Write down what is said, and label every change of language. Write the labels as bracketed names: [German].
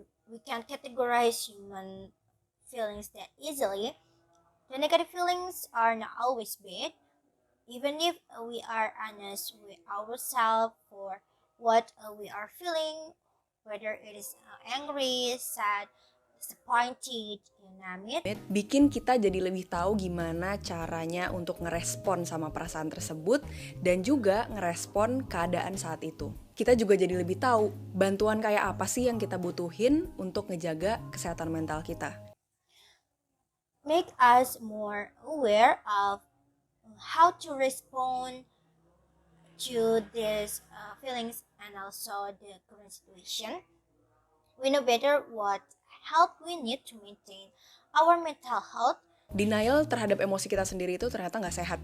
[English] We can't categorize human feelings that easily. The negative feelings are not always bad, even if we are honest with ourselves for what we are feeling, whether it is angry, sad, disappointed, you name it. [Indonesian] Bikin kita jadi lebih tahu gimana caranya untuk ngerespon sama perasaan tersebut dan juga ngerespon keadaan saat itu. Kita juga jadi lebih tahu bantuan kayak apa sih yang kita butuhin untuk ngejaga kesehatan mental kita. [English] Make us more aware of how to respond to these feelings and also the current situation. We know better what help we need to maintain our mental health. [Indonesian] Denial terhadap emosi kita sendiri itu ternyata nggak sehat.